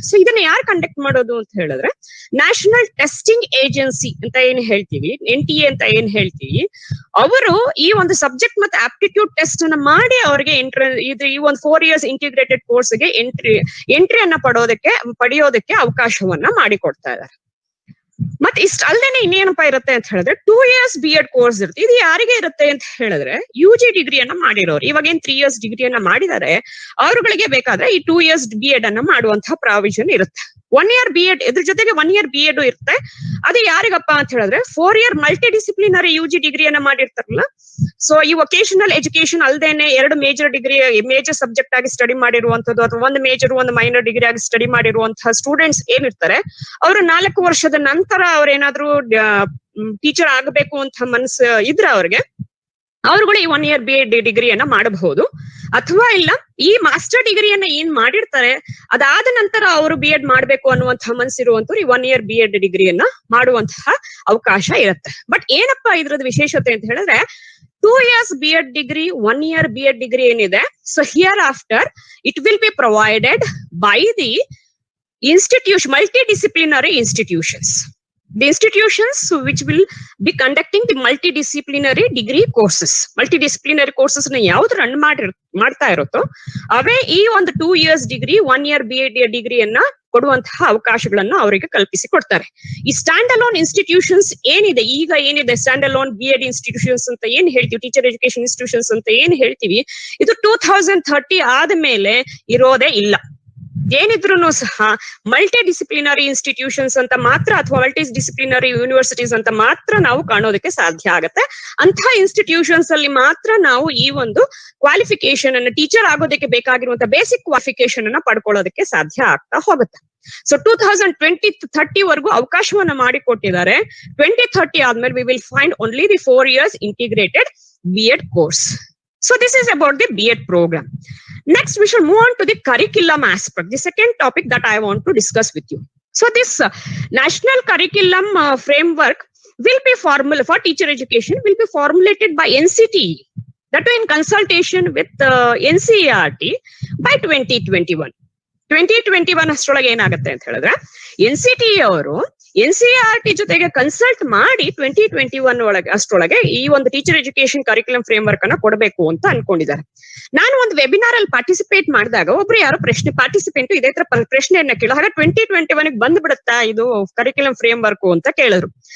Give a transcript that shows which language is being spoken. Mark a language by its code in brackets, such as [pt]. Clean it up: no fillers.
[kn] So ಇದನ್ನ ಯಾರು conduct ಮಾಡೋದು ಅಂತ ಹೇಳಿದ್ರೆ, ನ್ಯಾಷನಲ್ ಟೆಸ್ಟಿಂಗ್ ಏಜೆನ್ಸಿ ಅಂತ ಏನ್ ಹೇಳ್ತೀವಿ, NTA ಅಂತ ಏನ್ ಹೇಳ್ತೀವಿ, ಅವರು ಈ ಒಂದು ಸಬ್ಜೆಕ್ಟ್ ಮತ್ತೆ ಆಪ್ಟಿಟ್ಯೂಡ್ ಟೆಸ್ಟ್ ಅನ್ನ ಮಾಡಿ ಅವ್ರಿಗೆ ಈ ಒಂದು 4 years ಇಂಟಿಗ್ರೇಟೆಡ್ ಕೋರ್ಸ್ಗೆ ಎಂಟ್ರಿಯನ್ನ ಪಡೆಯೋದಕ್ಕೆ ಅವಕಾಶವನ್ನ ಮಾಡಿಕೊಡ್ತಾ ಇದ್ದಾರೆ. ಮತ್ತೆ ಇಷ್ಟ ಅಲ್ಲದೆ ಇನ್ನೇನಪ್ಪಾ ಇರುತ್ತೆ ಅಂತ ಹೇಳಿದ್ರೆ 2 years BEd ಕೋರ್ಸ್ ಇರುತ್ತೆ. ಇದು ಯಾರಿಗೆ ಇರುತ್ತೆ ಅಂತ ಹೇಳಿದ್ರೆ, UG ಡಿಗ್ರಿಯನ್ನ ಮಾಡಿರೋರು. ಇವಾಗ ಏನ್ 3 years ಡಿಗ್ರಿಯನ್ನ ಮಾಡಿದ್ದಾರೆ ಅವರುಗಳಿಗೆ ಬೇಕಾದ್ರೆ ಈ 2 years BEd ಅನ್ನ ಮಾಡುವಂತಹ ಪ್ರಾವಿಷನ್ ಇರುತ್ತೆ. 1 year BEd ಇದ್ರ ಜೊತೆಗೆ 1 year BEd ಇರುತ್ತೆ. ಅದು ಯಾರಿಗಪ್ಪ ಅಂತ ಹೇಳಿದ್ರೆ 4 year ಮಲ್ಟಿ ಡಿಸಿಪ್ಲಿನರಿ UG ಡಿಗ್ರಿಯನ್ನ ಮಾಡಿರ್ತಾರಲ್ಲ, ಸೊ ಈ ವೊಕೇಶನಲ್ ಎಜುಕೇಶನ್ ಅಲ್ದೇನೆ 2 ಮೇಜರ್ ಸಬ್ಜೆಕ್ಟ್ ಆಗಿ ಸ್ಟಡಿ ಮಾಡಿರುವಂತದ್ದು, ಅಥವಾ ಒಂದು ಮೇಜರ್ ಒಂದು ಮೈನರ್ ಡಿಗ್ರಿ ಆಗಿ ಸ್ಟಡಿ ಮಾಡಿರುವಂತಹ ಸ್ಟೂಡೆಂಟ್ಸ್ ಏನಿರ್ತಾರೆ, ಅವರು 4 ವರ್ಷದ ನಂತರ ಅವ್ರೇನಾದ್ರೂ ಟೀಚರ್ ಆಗಬೇಕು ಅಂತ ಮನಸ್ಸು ಇದ್ರೆ ಅವರುಗಳು ಈ 1 year BEd ಡಿಗ್ರಿಯನ್ನ ಮಾಡಬಹುದು. ಅಥವಾ ಇಲ್ಲ, ಈ ಮಾಸ್ಟರ್ ಡಿಗ್ರಿಯನ್ನ ಏನ್ ಮಾಡಿರ್ತಾರೆ ಅದಾದ ನಂತರ ಅವರು BEd ಮಾಡ್ಬೇಕು ಅನ್ನುವಂತಹ ಮನಸ್ಸಿರುವಂತವ್ರು ಈ 1 year BEd ಡಿಗ್ರಿಯನ್ನ ಮಾಡುವಂತಹ ಅವಕಾಶ ಇರುತ್ತೆ. ಬಟ್ ಏನಪ್ಪಾ ಇದ್ರದ್ದು ವಿಶೇಷತೆ ಅಂತ ಹೇಳಿದ್ರೆ, 2 years BEd degree, 1 year BEd degree ಏನಿದೆ, so [en] Hereafter it will be provided by the multidisciplinary institutions. The institutions which will be conducting the multidisciplinary degree courses. [kn] Multidisciplinary courses ನ ಯಾವ್ದು ರನ್ ಮಾಡ್ತಾ ಇರುತ್ತೋ ಅವೇ ಈ ಒಂದು 2 years ಡಿಗ್ರಿ, 1 year BEd ಡಿಗ್ರಿಯನ್ನ ಕೊಡುವಂತಹ ಅವಕಾಶಗಳನ್ನ ಅವರಿಗೆ ಕಲ್ಪಿಸಿ ಕೊಡ್ತಾರೆ. ಈ ಸ್ಟ್ಯಾಂಡ್ ಅಲೋನ್ ಇನ್ಸ್ಟಿಟ್ಯೂಷನ್ಸ್ ಏನಿದೆ ಸ್ಟ್ಯಾಂಡ್ ಅಲೋನ್ BEd ಇನ್ಸ್ಟಿಟ್ಯೂಷನ್ಸ್ ಅಂತ ಏನ್ ಹೇಳ್ತೀವಿ, ಟೀಚರ್ ಎಜುಕೇಶನ್ ಇನ್ಸ್ಟಿಟ್ಯೂಷನ್ಸ್ ಅಂತ ಏನ್ ಹೇಳ್ತೀವಿ, ಇದು 2030 ಆದ್ಮೇಲೆ ಇರೋದೇ ಇಲ್ಲ. ಏನಿದ್ರು ಸಹ ಮಲ್ಟಿ ಡಿಸಿಪ್ಲಿನರಿ ಇನ್ಸ್ಟಿಟ್ಯೂಷನ್ಸ್ ಅಂತ ಮಾತ್ರ, ಅಥವಾ ಮಲ್ಟಿ ಡಿಸಿಪ್ಲಿನರಿ ಯೂನಿವರ್ಸಿಟೀಸ್ ಅಂತ ಮಾತ್ರ ನಾವು ಕಾಣೋದಕ್ಕೆ ಸಾಧ್ಯ ಆಗುತ್ತೆ. ಅಂತಹ ಇನ್ಸ್ಟಿಟ್ಯೂಷನ್ಸ್ ಅಲ್ಲಿ ಮಾತ್ರ ನಾವು ಈ ಒಂದು ಕ್ವಾಲಿಫಿಕೇಶನ್ ಅನ್ನ, ಟೀಚರ್ ಆಗೋದಕ್ಕೆ ಬೇಕಾಗಿರುವಂತಹ ಬೇಸಿಕ್ ಕ್ವಾಲಿಫಿಕೇಶನ್ ಅನ್ನ ಪಡ್ಕೊಳ್ಳೋದಕ್ಕೆ ಸಾಧ್ಯ ಆಗ್ತಾ ಹೋಗುತ್ತೆ. ಸೊ 2030 ವರೆಗೂ ಅವಕಾಶವನ್ನ ಮಾಡಿಕೊಟ್ಟಿದ್ದಾರೆ. [en] 2030 [kn] ಆದ್ಮೇಲೆ [en] We will find only the 4 years integrated BEd course. So this is about the BEd program. Next, we should move on to the curriculum aspect, the second topic that I want to discuss with you. So this national curriculum framework will be for teacher education will be formulated by NCTE, that in consultation with NCERT by 2021. [kn] 2021 ಅಷ್ಟರೊಳಗೆ ಏನಾಗುತ್ತೆ ಅಂತ ಹೇಳಿದ್ರೆ, NCTE ಅವರು NCERT ಜೊತೆಗೆ consult ಮಾಡಿ 2021 ಅಷ್ಟರೊಳಗೆ ಈ ಒಂದು teacher education curriculum frame work ಅನ್ನ ಕೊಡಬೇಕು ಅಂತ ಅನ್ಕೊಂಡಿದ್ದಾರೆ. ನಾನು ಒಂದು ವೆಬಿನಾರ್ ಅಲ್ಲಿ ಪಾರ್ಟಿಸಿಪೇಟ್ ಮಾಡಿದಾಗ ಒಬ್ರು ಯಾರೋ ಪಾರ್ಟಿಸಿಪೆಂಟ್ ಇದೇ ತರ ಪ್ರಶ್ನೆಯನ್ನ ಕೇಳೋ, ಹಾಗೆ 2021 ಬಂದ್ ಬಿಡುತ್ತಾ ಇದು ಕರಿಕ್ಯುಲಮ್ ಫ್ರೇಮ್ ವರ್ಕ್ ಅಂತ ಕೇಳಿದ್ರು.